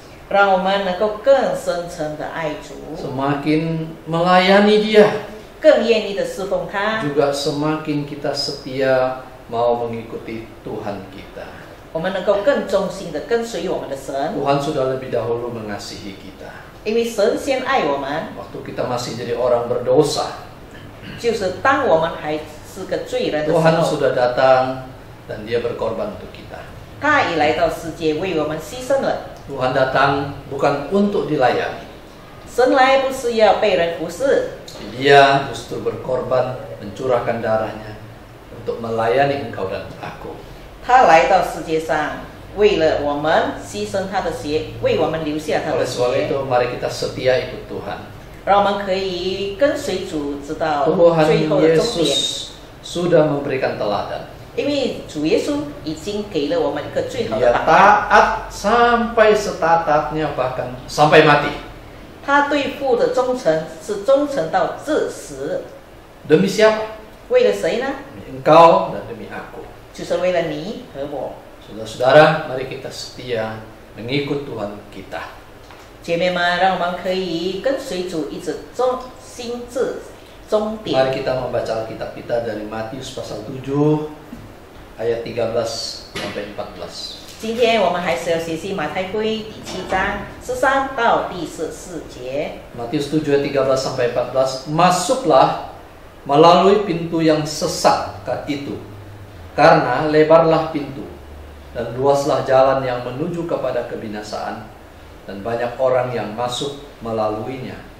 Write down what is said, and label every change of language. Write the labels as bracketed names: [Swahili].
[Chinese] 让我们能够更深层的爱主， [Indonesian] semakin melayani Dia, [Chinese] 更愿意的侍奉他。 [Indonesian] juga semakin kita setia mau mengikuti Tuhan kita. [Chinese] 我们能够更忠心的跟随我们的神， [Indonesian] Tuhan sudah lebih dahulu mengasihi kita. [Chinese] 因为神先爱我们， [Indonesian] Waktu kita masih jadi orang berdosa, [Chinese] 就是当我们还是个罪人的时 [Indonesian] Tuhan [Chinese] 候， [Indonesian] sudah datang dan Dia berkorban untuk kita. [Chinese] 他已来到世界为我们牺牲了。 [Indonesian] Tuhan datang bukan untuk dilayani, [Chinese] 神来不是要被人服侍， [Indonesian] Dia justru berkorban, mencurahkan darahnya untuk melayani engkau dan aku. [Chinese] 他来到世界上为了我们牺牲他的血，为我们留下他的 [Indonesian] Oleh sebab [Chinese] 血， [Indonesian] itu mari kita setia ikut Tuhan. [Chinese] 让我们可以跟随主，直到 [Indonesian] Tuhan [Chinese] 最后的终点。 [Indonesian] Yesus sudah memberikan teladan. [Chinese] 因为主耶稣已经给了我们一个最好的 [Indonesian] Dia [Chinese] 榜样， [Indonesian] taat sampai setatatnya bahkan sampai mati. [Chinese] 他对父的忠诚是忠诚到至死。 [Indonesian] Demi siapa? [Chinese] 为了谁呢？ [Indonesian] Demi engkau dan demi aku. [Chinese] 就是为了你和我。 [Indonesian] Saudara-saudara, mari kita setia mengikut Tuhan kita. [Chinese] 姐妹们，让我们可以跟随主一直心至终 [Indonesian] Mari [Chinese] 点。 [Indonesian] kita membaca Alkitab kita dari Matius pasal 7 ayat 13 sampai 14. [Chinese] 今天我们还是要学习马太福音第7章13到第14节。 [Indonesian] Matius 7 ayat 13 sampai 14. Masuklah melalui pintu yang sesat itu, karena lebarlah pintu dan luaslah jalan yang menuju kepada kebinasaan, dan banyak orang yang masuk melaluinya.